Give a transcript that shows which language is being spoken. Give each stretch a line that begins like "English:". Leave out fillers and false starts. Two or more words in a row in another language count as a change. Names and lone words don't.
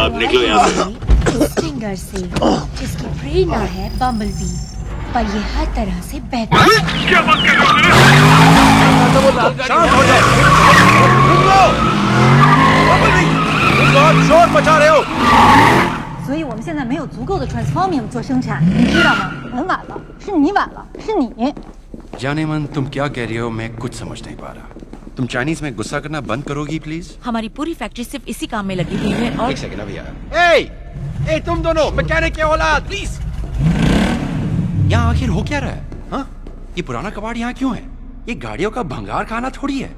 Hindi: अब निकलो यहाँ से। स्टिंगर से जिसकी प्रेरणा है बम्बलबी, पर ये हर तरह से बेहतर। क्या बात कर रहे हो मेरे? शांत हो जाओ। शोर मचा रहे हो।
Chinese: 所以我们现在没有足够的 transformium 做生产，你知道吗？很晚了，是你晚了，是你。
Hindi: जाने मन तुम क्या कह रही हो, मैं कुछ समझ नहीं पा रहा। तुम चाइनीज में गुस्सा करना बंद करोगी प्लीज? हमारी पूरी फैक्ट्री सिर्फ इसी काम में लगी हुई है और एक सेकंड, अभी आया। ए तुम दोनों मैकेनिक के औलाद, प्लीज। यहाँ आखिर हो क्या रहा है? हाँ, ये पुराना कबाड़ यहाँ क्यों है? ये गाड़ियों का भंगार खाना थोड़ी है।